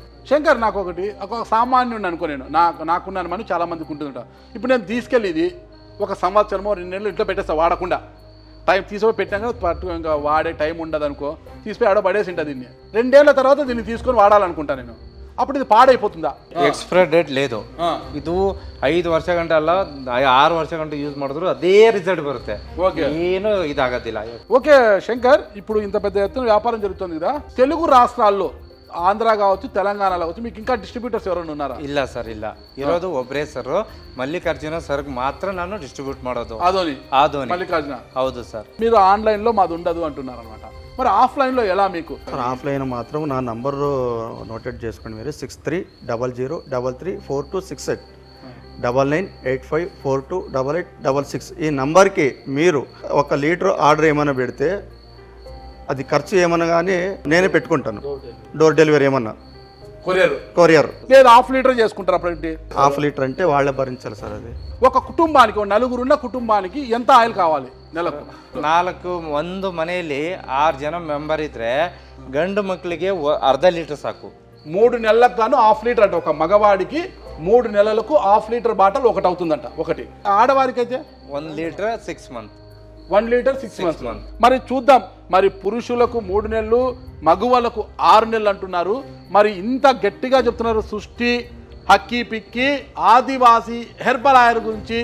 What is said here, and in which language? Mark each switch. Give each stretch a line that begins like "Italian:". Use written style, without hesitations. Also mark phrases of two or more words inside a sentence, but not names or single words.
Telugu: శంకర్, నాకు ఒక సామాన్యుడు అనుకో, నేను నాకున్నాను మనం చాలామందికి ఉంటుందంట. ఇప్పుడు నేను తీసుకెళ్ళి ఇది 1 సంవత్సరమో 2 నెలలు ఇంట్లో పెట్టేస్తా వాడకుండా. టైం తీసుకొని పెట్టాక ఇంకా వాడే టైం ఉండదు అనుకో, తీసిపోయి ఆడ పడేసి ఉంటుంది. దీన్ని 2 ఏళ్ల తర్వాత దీన్ని తీసుకొని వాడాలనుకుంటా నేను. అప్పుడు ఇది పాడైపోతుందా?
English: expire date లేదు.
Kannada: ಇದು 5 ವರ್ಷ ಗಂಟೆ ಅಲ್ಲ 6 ವರ್ಷ ಗಂಟೆ ಯೂಸ್ ಮಾಡಿದ್ರು ಅದೇ ರಿಸಲ್ಟ್ ಬರುತ್ತೆ. ಏನು ಇದಾಗೋದಿಲ್ಲ.
Telugu: ఓకే శంకర్, ఇప్పుడు ఇంత పెద్ద ఎత్తున వ్యాపారం జరుగుతుంది కదా, తెలుగు రాష్ట్రాల్లో ఆంధ్ర కావచ్చు తెలంగాణలో కావచ్చు మీకు ఇంకా డిస్ట్రిబ్యూటర్స్ ఎవరైనా ఉన్నారా?
Kannada: ಇಲ್ಲ ಸರ್, ಇಲ್ಲ. ಇರೋದು ಒಬ್ಬರೇ ಸರ್, ಮಲ್ಲಿಕಾರ್ಜುನ ಸರ್ಗೆ ಮಾತ್ರ ನಾನು ಡಿಸ್ಟ್ರಿಬ್ಯೂಟ್ ಮಾಡೋದು. ಆದೋನಿ మల్లికార్జున. ಹೌದು ಸರ್.
Telugu: మీరు ఆన్లైన్లో మాది ఉండదు అంటున్నారు అనమాట. మరి ఆఫ్లైన్లో ఎలా మీకు? సార్ ఆఫ్లైన్ మాత్రం నా నంబరు నోటెడ్ చేసుకోండి మీరు. 6300334268 9985428866. ఈ నంబర్కి మీరు 1 లీటర్ ఆర్డర్ ఏమైనా పెడితే అది ఖర్చు ఏమన్నా కానీ నేనే పెట్టుకుంటాను.
English: door delivery
Telugu: ఏమన్నా కొరియర్ లేదు.
English: half litre
Telugu: చేసుకుంటారు అప్పుడు.
English: half litre
Telugu: అంటే వాళ్ళే భరించాలి సార్. అది ఒక కుటుంబానికి, 4 ఉన్న కుటుంబానికి ఎంత ఆయిల్ కావాలి నెలకు?
Kannada: 4 ಒಂದು ಮನೆಯಲ್ಲಿ 6 ಜನ ಮೆಂಬರ್ ಇದ್ರೆ ಗಂಡು ಮಕ್ಕಳಿಗೆ ಅರ್ಧ ಲೀಟರ್ ಸಾಕು.
Telugu: 3 నెలలకు గాను
English: half litre
Telugu: అంటే ఒక మగవాడికి 3 నెలలకు
English: half litre bottle
Telugu: ఒకటి అవుతుందంట. ఒకటి ఆడవారికి అయితే
English: 1 litre 6 month. 1 litre 6 months.
Telugu: మరి చూద్దాం, మరి పురుషులకు 3 నెలలు, మగువలకు 6 నెలలు అంటున్నారు. మరి ఇంత గట్టిగా చెప్తున్నారు సృష్టి హక్కీ పిక్కి ఆదివాసీ
English: herbal oil
Telugu: గురించి.